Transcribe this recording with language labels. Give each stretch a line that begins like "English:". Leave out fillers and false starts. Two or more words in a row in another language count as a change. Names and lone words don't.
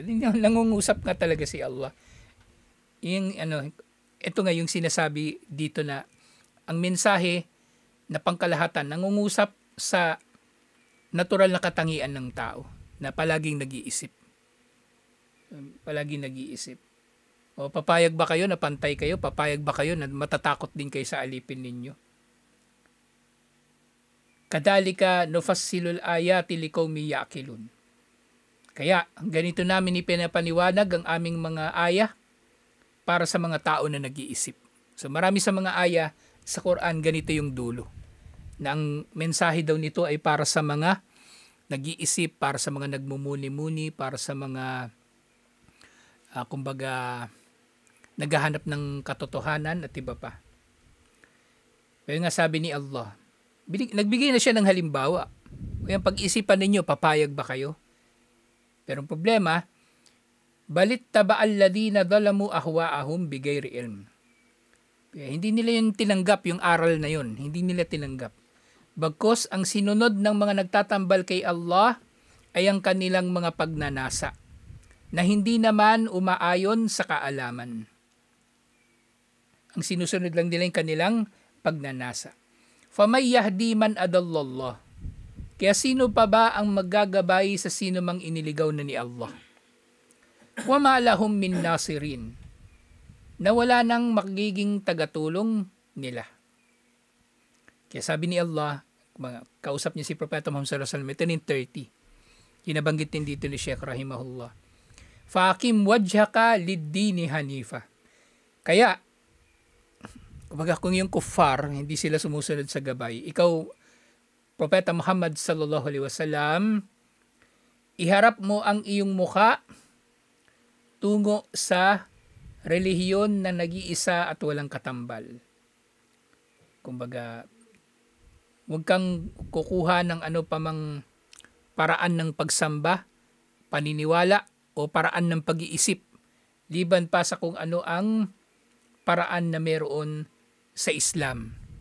Filipino: Nangungusap nga talaga si Allah. Ito nga yung sinasabi dito na ang mensahe na pangkalahatan, nangungusap sa natural na katangian ng tao na palaging nag-iisip. Palaging nag-iisip. O papayag ba kayo na pantay kayo? Papayag ba kayo na matatakot din kayo sa alipin ninyo?
Arabic: كذلك نفصل الآيات لقوم يعقلون.
Filipino: Kaya ganito namin ipinapaliwanag ang aming mga aya para sa mga tao na nag-iisip. So marami sa mga aya sa Quran ganito yung dulo. Na ang mensahe daw nito ay para sa mga nag-iisip, para sa mga nagmumuni-muni, para sa mga kumbaga naghahanap ng katotohanan at iba pa. Kaya nga sabi ni Allah, nagbigay na siya ng halimbawa. Kaya pag-isipan ninyo, papayag ba kayo? Pero ang problema,
Arabic: بل اتبع الذين ظلموا أهواءهم بغير علم.
Filipino: Kaya hindi nila yung tinanggap, yung aral na yun. Hindi nila tinanggap. Bagkus ang sinunod ng mga nagtatambal kay Allah ay ang kanilang mga pagnanasa na hindi naman umaayon sa kaalaman. Ang sinusunod lang nila yung kanilang pagnanasa.
Arabic: فمن يهدي من أضل الله.
Filipino: Kaya sino pa ba ang maggagabay sa sino mang iniligaw na ni Allah?
Arabic: وما لهم من ناصرين.
Filipino: Na wala nang magiging tagatulong nila. Kaya sabi ni Allah, kausap niya si Propeta Muhammad
Arabic: صلى الله عليه وسلم,
Filipino: ito yung 30. Kinabanggit din dito ni Sheikh rahimahullah.
Arabic: فأقم وجهك للدين حنيفا.
Filipino: Kaya kumbaga kung yung kuffar, hindi sila sumusunod sa gabay, ikaw, Propeta Muhammad
Arabic: صلى الله عليه وسلم,
Filipino: iharap mo ang iyong mukha tungo sa relihiyon na nag-iisa at walang katambal. Kumbaga, huwag kang kukuha ng ano pa mang paraan ng pagsamba, paniniwala, o paraan ng pag-iisip, liban pa sa kung ano ang paraan na meron sa Islam.